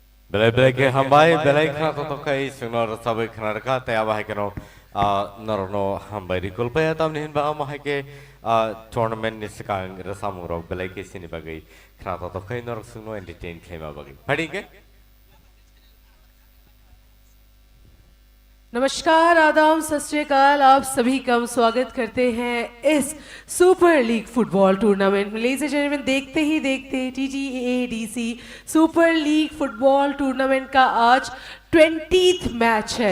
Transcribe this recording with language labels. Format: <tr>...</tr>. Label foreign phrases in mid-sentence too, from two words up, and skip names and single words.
<trp>belai belai ke hambai belai khana to kai sunor sabai khana raka te aba hai keno norno hambai rikol pa tam nin ba ma hai ke tournament ni sekang rasamu rok belai ke sini bagai khana to kai nor suno entertain khema bagai padi ke</trp> <hi>नमस्कार आदाब</hi> <pa>ਸਤ ਸ੍ਰੀ ਅਕਾਲ</pa> <hi>आप सभी का हम स्वागत करते हैं इस</hi> <en>super league football tournament</en> <hi>में</hi> <en>ladies and gentlemen</en> <hi>देखते ही देखते TTADC</hi> <en>super league football tournament</en> <hi>का आज 20th मैच है।</hi>